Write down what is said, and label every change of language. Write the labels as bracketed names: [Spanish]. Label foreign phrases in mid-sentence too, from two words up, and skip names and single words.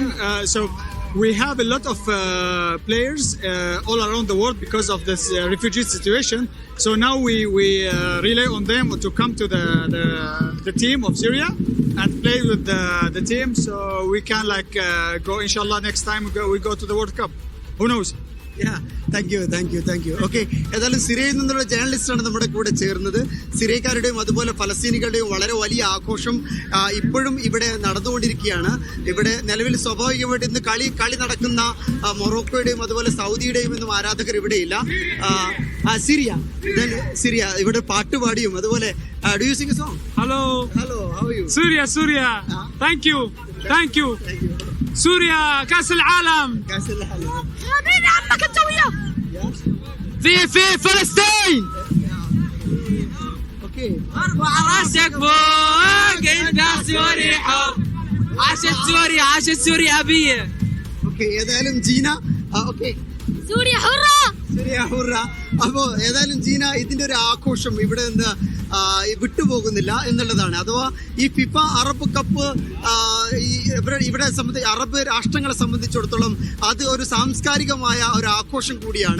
[English] So we have a lot of players all around the world because of this refugee situation. So now we rely on them to come to the team of Syria and play with the team. So we can go. Inshallah, next time we go to the World Cup. Who knows? thank you. [Malayalam] ഓക്കെ, ഏതായാലും സിറിയയിൽ നിന്നുള്ള ജേർണലിസ്റ്റാണ് നമ്മുടെ കൂടെ ചേർന്നത്. സിറിയക്കാരുടെയും അതുപോലെ ഫലസ്തീനികളുടെയും വളരെ വലിയ ആഘോഷം ഇപ്പോഴും ഇവിടെ നടന്നുകൊണ്ടിരിക്കുകയാണ്. ഇവിടെ നിലവിൽ സ്വാഭാവികമായിട്ട് ഇന്ന് കളി നടക്കുന്ന മൊറോക്കോയുടെയും അതുപോലെ സൗദിയുടെയും ഒന്നും ആരാധകർ ഇവിടെയില്ല. സിറിയ ഇവിടെ പാട്ടുപാടിയും അതുപോലെ [English] do you sing a song? Hello. hello, how are you? Syria. Thank you. [Arabic] سوريا كأس العالم. في فلسطين. [English] Okay. [Arabic] راسك فوق انت سوري حب عاشت سوريا أبية. [Malayalam] Okay, ഏതായാലും ജീന ഓക്കെ [Arabic] سوريا حرة. سوريا حرة. [Malayalam] അപ്പോ ഏതായാലും ജീന ഇതിന്റെ ഒരു ആഘോഷം ഇവിടെ നിന്ന് വിട്ടുപോകുന്നില്ല എന്നുള്ളതാണ്. അഥവാ ഈ ഫിഫ അറബ് കപ്പ് ഇവിടെ അറബ് രാഷ്ട്രങ്ങളെ സംബന്ധിച്ചിടത്തോളം അത് ഒരു സാംസ്കാരികമായ ഒരു ആഘോഷം കൂടിയാണ്.